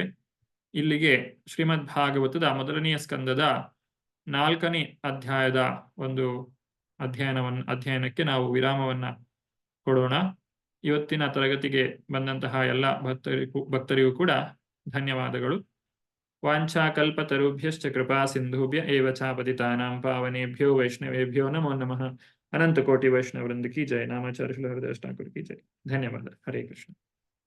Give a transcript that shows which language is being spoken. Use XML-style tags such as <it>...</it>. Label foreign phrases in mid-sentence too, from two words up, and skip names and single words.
<kn>ಇಲ್ಲಿಗೆ ಶ್ರೀಮದ್ ಭಾಗವತದ ಮೊದಲನೆಯ ಸ್ಕಂದದ 4ನೇ ಅಧ್ಯಾಯದ ಒಂದು ಅಧ್ಯಯನಕ್ಕೆ ನಾವು ವಿರಾಮವನ್ನ ಕೊಡೋಣ. ಇವತ್ತಿನ ತರಗತಿಗೆ ಬಂದಂತಹ ಎಲ್ಲ ಭಕ್ತರಿಗೂ ಕೂಡ ಧನ್ಯವಾದಗಳು.</kn> <sa>ವಾಂಛಾಕಲ್ಪತರುಭ್ಯಶ್ಚ ಕೃಪಾ ಸಿಂಧುಭ್ಯ ಏವ ಚ ಪತಿತಾನಾಂ ಪಾವನೇಭ್ಯೋ ವೈಷ್ಣವೇಭ್ಯೋ ನಮೋ ನಮಃ.</sa> <kn>ಅನಂತ ಕೋಟಿ ವೈಷ್ಣವೃಂದ</kn> <hi>की जय.</hi> <kn>ನಾಮಾಚಾರ್ಯ ಶ್ರೀ ಹರಿದಾಸ್ ಠಾಕುರ್</kn> <hi>की जय.</hi> <kn>ಧನ್ಯವಾದ. ಹರೇ ಕೃಷ್ಣ.</kn>